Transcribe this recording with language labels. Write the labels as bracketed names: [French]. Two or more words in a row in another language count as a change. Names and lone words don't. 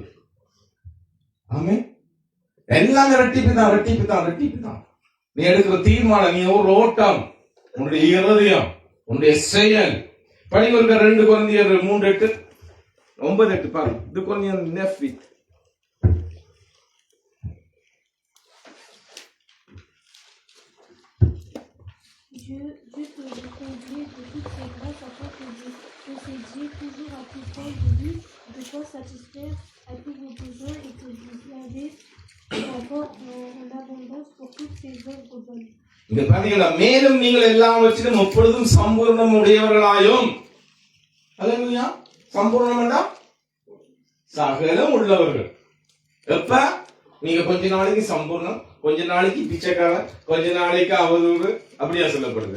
[Tamil] ஆமே, எல்லாமே ரெட்டிப்பு தான், ரெட்டிப்பு தான், ரெட்டிப்பு தான். நீ எடுக்கிற தீர்மானம், நீ ஒரு ஓட்டம், உன்னுடைய இருதயம், உன்னுடைய செயல். படிவருக்க 2 கொரிந்தியர் 3:8 9:8 பாருங்க. இது கொரிந்தியர் 9:8. [French] Dieu te reconduit de toutes ses grâces afin que possédiez toujours à tout temps de lui, de quoi satisfaire à tous vos besoins et que vous avez encore en abondance pour toutes ses œuvres bonnes. [Tamil] இங்க பாத்தீங்களா, மேலும் நீங்கள் எல்லாவற்றிலும் எப்பொழுதும் சம்பூர்ணம் உடையவர்களாயும். அல்லேலூயா. சம்பூர்ணம்னா சகலம் உள்ளவர்கள். எப்ப? நீங்க கொஞ்ச நாளைக்கு சம்பூர்ணம், கொஞ்ச நாளைக்கு பிச்சைக்காரன், கொஞ்ச நாளைக்கு அவதூறு, அப்படியா சொல்லப்படுது.